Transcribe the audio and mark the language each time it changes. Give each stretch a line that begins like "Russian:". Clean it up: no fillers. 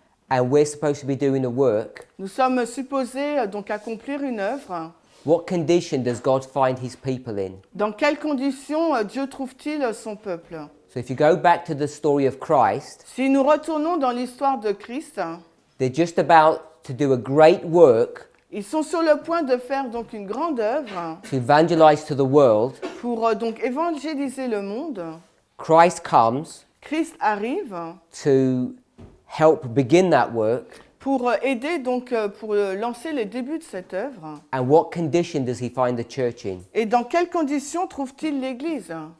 English: and we're supposed to be doing the work,
French: nous sommes supposés donc accomplir une œuvre.
English: what condition does God find his people in?
French: Dans quelles conditions Dieu trouve-t-il son peuple?
English: So if you go back to the story of Christ,
French: Si nous retournons dans l'histoire de Christ,
English: they're just about to do a great work
French: ils sont sur le point de faire donc une grande œuvre
English: to evangelize to the world.
French: pour donc évangéliser le monde.
English: Christ comes
French: Christ arrive
English: to help begin that work.
French: pour aider donc pour lancer les débuts de cette œuvre.
English: And what condition does he find the church in?
French: Et dans quelles conditions trouve-t-il l'Église?